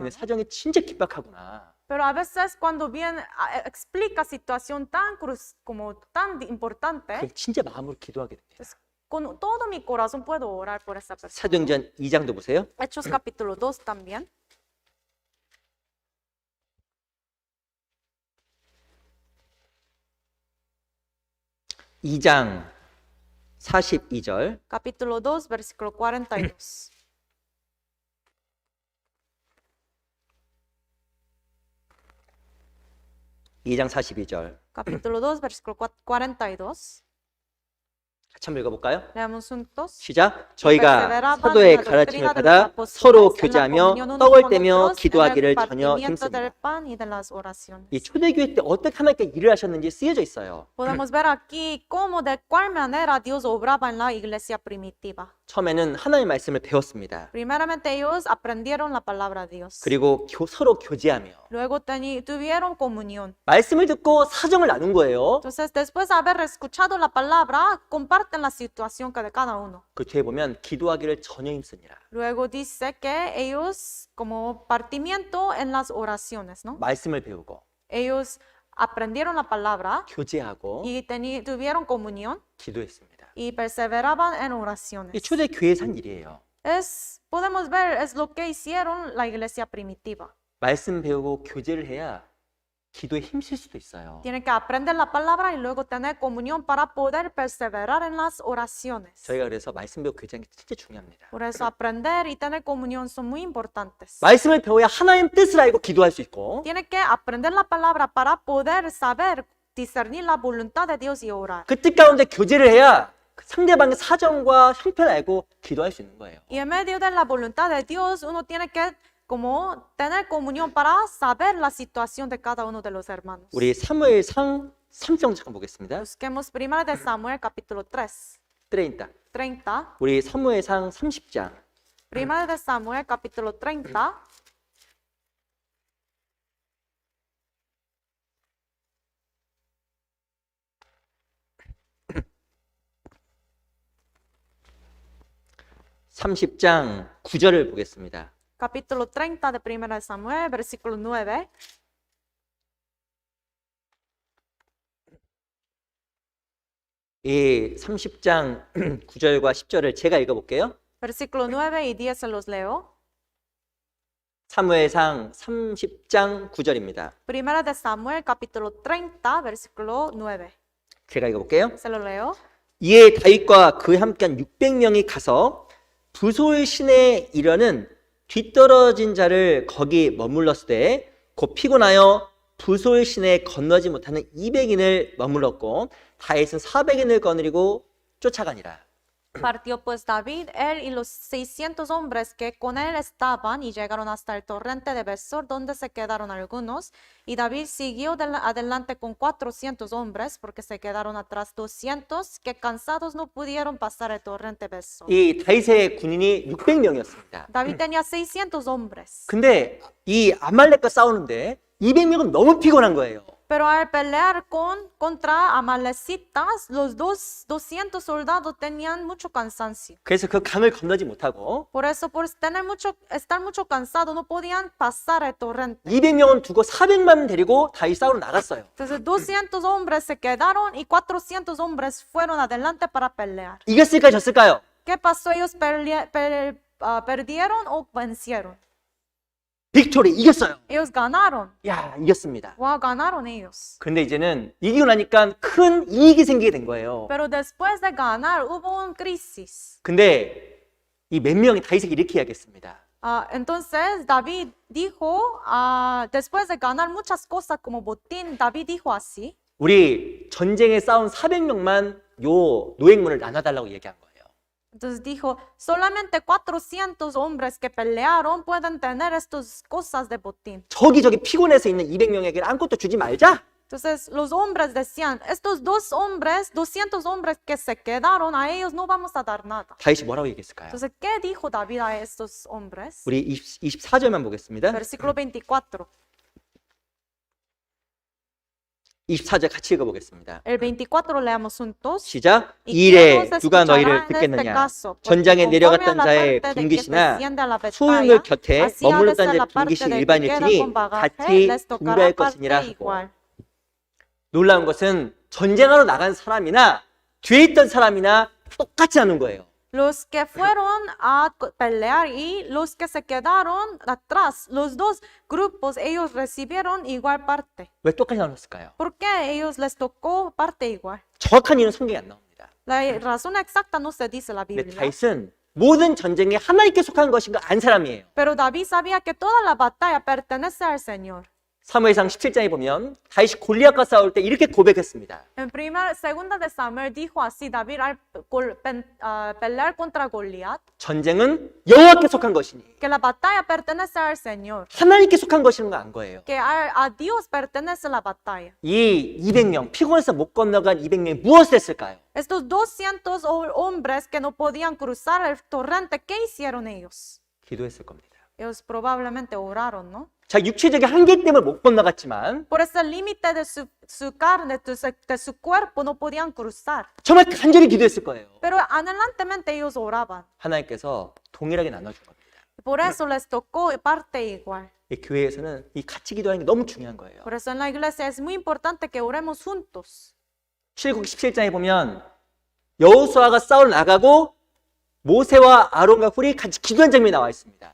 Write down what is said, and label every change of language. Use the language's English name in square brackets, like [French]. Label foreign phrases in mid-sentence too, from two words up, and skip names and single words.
[Korean] 근데 [Spanish] ¿no? [Korean] 사정이 진짜 긴박하구나. [Spanish] Pero a veces cuando viene, explica situación como tan importante, [Korean] 그럼 진짜 마음으로 기도하게 됩니다. [Spanish] con todo mi corazón puedo orar por esa persona. [Korean] 사도행전 2장도 보세요. [Spanish] Hechos capítulo 2 también. [Korean] 이장 42절. [Spanish] Capítulo 2, versículo 42. [Korean] 이장 42절. [Spanish] Capítulo 2, versículo 42. [Korean] 같이 한번 읽어볼까요? [Spanish] Leamos juntos. [Korean] 시작. 저희가 사도의 가르침을 받아 서로 교제하며 떡을 떼며 기도하기를 전혀 힘씁니다. 이 초대교회 때 어떻게 하나님께 일을 하셨는지 쓰여져 있어요. [Spanish] Podemos ver aquí cómo de cuál manera Dios obraba en la iglesia primitiva. [Korean] 처음에는 하나님의 말씀을 배웠습니다. [Spanish] Primeramente ellos aprendieron la palabra de Dios. [Korean] 그리고 서로 교제하며 [Spanish] Luego tuvieron comunión. [Korean] 말씀을 듣고 사정을 나눈 거예요. [Spanish] Entonces, después de haber escuchado la palabra, comparten la situación de cada uno. [Korean] 그 뒤에 보면 기도하기를 전혀 힘쓰니라. [Spanish] Luego dice que ellos, como partimiento en las oraciones, ¿no? [Korean] 말씀을 배우고 [Spanish] Ellos aprendieron la palabra [Korean] 교제하고 [Spanish] y tuvieron comunión [Korean] 기도했습니다. [Spanish] y perseveraban en [Korean] 이 [Spanish] oraciones. [Korean] 초대 교회에서 한 일이에요. [Spanish] podemos ver, es lo que hicieron la iglesia primitiva. [Korean] 말씀 배우고 교제를 해야 기도에 힘쓸 수도 있어요. [Spanish] Tienen que aprender la palabra y luego tener comunión para poder perseverar en las oraciones. [Korean] 저희가 그래서 말씀 배우고 교제하는 게 진짜 중요합니다. [Spanish] Por eso aprender y tener comunión son muy importantes. [Korean] 말씀을 배워야 하나님 뜻을 알고 기도할 수 있고 [Spanish] Tienen que aprender la palabra para poder saber discernir la voluntad de Dios y orar. [Korean] 그 뜻 가운데 교제를 해야 상대방의 사정과 형편을 알고 기도할 수 있는 거예요. [Spanish] Y en medio de la voluntad de Dios, uno tiene que como tener comunión para saber la situación de cada uno de los hermanos. [Korean] 우리 사무엘상 3장 잠깐 보겠습니다. [Spanish] Busquemos 1 de Samuel capítulo 3, 30. 30. [Korean] 우리 사무엘상 30장 [Spanish] 1 de Samuel capítulo 30. [Korean] (30장) 9절을 보겠습니다. [Spanish] Capítulo 30 de 1 de Samuel, versículo 9. [Korean] 이 30장 9절과 10절을 제가 읽어볼게요. [Spanish] Versículo 9 y 10 se los leo. [Korean] 사무엘상 30장 9절입니다. [Spanish] 1 de Samuel capítulo 30, versículo 9. [Korean] 제가 읽어볼게요. [Spanish] Se lo leo. [Korean] 이에 다윗과 그에 함께한 600명이 가서 부솔 시내에 이르는 뒤떨어진 자를 거기 머물렀으되 곧 피곤하여 부솔 시내에 건너지 못하는 200인을 머물렀고 다윗은 400인을 거느리고 쫓아가니라. [Spanish] Partió pues David, él y los 600 hombres que con él estaban y llegaron hasta el torrente de Besor, donde se quedaron algunos. Y David siguió adelante con 400 hombres, porque se quedaron atrás 200, que cansados no pudieron pasar el torrente Besor. [Korean] 이 다윗의 군인이 600명이었습니다. [Spanish] David tenía 600 hombres, [Korean] 근데 이 아말렉과 싸우는데 200명은 너무 피곤한 거예요. [Spanish] pero al pelear contra amalecitas, los 200 soldados tenían mucho cansancio. [Korean] 그래서 그 강을 건너지 못하고 [Spanish] Por eso, por estar mucho cansado, no podían pasar el torrente. [Korean] 200명은 두고 400만 데리고 다윗 싸우러 나갔어요. [Spanish] Entonces 200 hombres se quedaron y 400 hombres fueron adelante para pelear. [Korean] 이겼을까요, 졌을까요? [Spanish] ¿Qué pasó? ¿Ellos perdieron o vencieron? [Korean] 빅토리 이겼어요. [Spanish] Ellos ganaron. [Korean] 야, 이겼습니다. [Spanish] Wow, ganaron ellos. [Korean] 근데 이제는 이기고 나니까 큰 이익이 생기게 된 거예요. [Spanish] Pero después de ganar hubo una crisis. [Korean] 근데 이 몇 명이 다윗에게 이렇게 이야기했습니다. [Spanish] Entonces David dijo, después de ganar muchas cosas como botín, David dijo así. [Korean] 우리 전쟁에 싸운 400명만 요 노획문을 나눠달라고 얘기한 거예요. [Spanish] Entonces dijo, solamente 400 hombres que pelearon pueden tener estas cosas de botín. [Korean] 저기 피곤해서 있는 200명에게 아무것도 주지 말자. [Spanish] Entonces los hombres decían, estos 200 hombres que se quedaron, a ellos no vamos a dar nada. [Korean] 다윗이 뭐라고 얘기했을까요? [Spanish] Entonces, ¿qué dijo David a estos hombres? [Korean] 우리 24절만 보겠습니다. [Spanish] Versículo 24. [Korean] 24절 같이 읽어보겠습니다. [Spanish] El 24 leamos juntos. [Korean] 시작. [Spanish] Y [Korean] 이래 [Spanish] ¿quién nos [Korean] 누가 [Spanish] escuchará [Korean] 너희를 [Spanish] en este [Korean] 듣겠느냐. [Spanish] caso? Porque [Korean] 전장에 [Spanish] conforme a [Korean] 내려갔던 [Spanish] la [Korean] 자의 [Spanish] parte de que [Korean] 분깃이나 [Spanish] desciende a la [Korean] 소용을 [Spanish] batalla, [Korean] 곁에 [Spanish] así ha de [Korean] 머물렀던 [Spanish] ser [Korean] 자의 [Spanish] la parte [Korean] 분깃이 [Spanish] del que queda [Korean] 일반일지니 [Spanish] con bagaje, [Korean] 같이 [Spanish] les tocará [Korean] 분배할 [Spanish] parte [Korean] 것이니라 하고. [Spanish] igual. [Korean] 놀라운 것은 전쟁하러 나간 사람이나 뒤에 있던 사람이나 똑같이 하는 거예요. [Spanish] Los que fueron a pelear y los que se quedaron atrás, los dos grupos, ellos recibieron igual parte. [Korean] 왜 똑같이 나눴을까요? [Spanish] ¿Por qué ellos les tocó parte igual? [Korean] 정확한 이유는 성경에 안 나옵니다. [Spanish] La razón exacta no se dice en la [Korean] 근데 [Spanish] Biblia. [Korean] 다윗은 모든 전쟁에 하나님께 속한 것인 거 안 사람이에요. [Spanish] Pero David sabía que toda la batalla pertenece al Señor. [Korean] 사무엘상 17장에 보면 다윗이 골리앗과 싸울 때 이렇게 고백했습니다. [Spanish] En segunda de Samuel dijo así, David al pelear contra Goliat, [Korean] 전쟁은 여호와께 속한 것이니 que la batalla pertenece al Señor, 하나님께 속한 것인 거 안 거예요. [Spanish] que a Dios pertenece la batalla. [Korean] 이 200명, 피곤해서 못 건너간 200명이 무엇을 했을까요? [Spanish] Estos 200 hombres que no podían cruzar el torrente, ¿qué hicieron ellos? [Korean] 기도했을 겁니다. [Spanish] Ellos probablemente oraron, ¿no? [Korean] 자, 육체적인 한계 때문에 못 건너갔지만 [Spanish] Por ese límite de su carne, de su cuerpo, no podían cruzar. [Korean] 정말 간절히 기도했을 거예요. [Spanish] Pero anhelantemente ellos oraban. [Korean] 하나님께서 동일하게 나눠준 겁니다. [Spanish] Por eso les tocó parte igual. [Korean] 이 교회에서는 이 같이 기도하는 게 너무 중요한 거예요. [Spanish] Por eso en la iglesia es muy importante que oremos juntos. [Korean] 출애굽기 17장에 보면 여호수아가 싸우러 나가고 모세와 아론과 훌이 같이 기도한 장면이 나와 있습니다.